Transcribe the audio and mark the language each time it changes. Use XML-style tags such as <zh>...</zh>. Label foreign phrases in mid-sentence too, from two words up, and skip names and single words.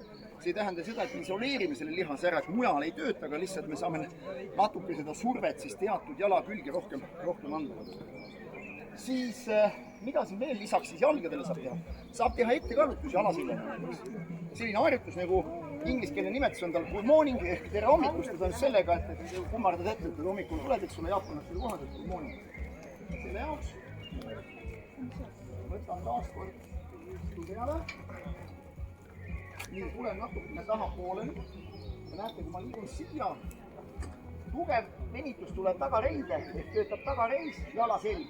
<et>See ei tähenda seda, et me isoleerime selle lihas ära, et mujal ei tööta, aga lihtsalt me saame natuke seda survet siis teatud jala külge rohkem anda. Siis mida siin veel lisaks siis jalgadele saab teha? Saab teha ettekallutusi alaseljana. Selline harjutus nagu ingliskeelne nimetus on tal</et> <en>good morning</en> <et>ehk tere hommikust, ta on sellega, et kummardad ette, et hommikul tuled, eks sulle jaapanast selle kohad, et</et> <en>good morning.</en> <et>Selle jaoks võtan taas kord peale. Nii, tulen natukene tahapoole. Ja näete, kui ma liigun siia, tugev venitus tuleb tagareide, ehk töötab tagareis, jala selg.</et>